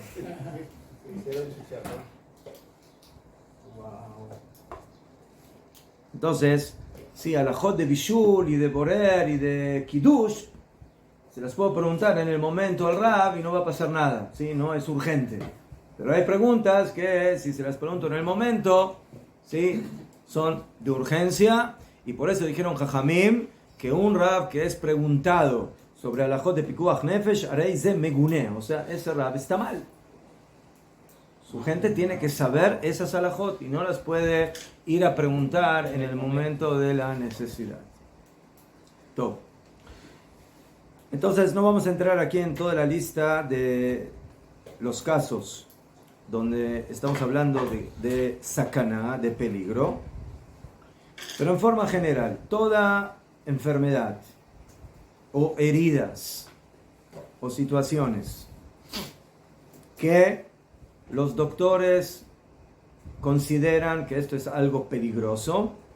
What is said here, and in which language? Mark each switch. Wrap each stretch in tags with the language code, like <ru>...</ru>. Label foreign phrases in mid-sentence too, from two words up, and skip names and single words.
<es>Entonces, sí, halajot de Bishul y de Borer y de Kiddush, se las puedo preguntar en el momento al rab y no va a pasar nada, ¿sí? No es urgente. Pero hay preguntas que si se las pregunto en el momento, ¿sí? Son de urgencia y por eso dijeron Jajamim que un rab que es preguntado sobre halajot de</es> <he>פיקוח נפש, הרי זה מגונה,</he> <es>o sea, ese rab está mal. Su gente tiene que saber esas halajot y no las puede ir a preguntar en el momento de la necesidad. Todo. Entonces no vamos a entrar aquí en toda la lista de los casos donde estamos hablando de sakana, de peligro, pero en forma general, toda enfermedad o heridas o situaciones que los doctores consideran que esto es algo peligroso</es>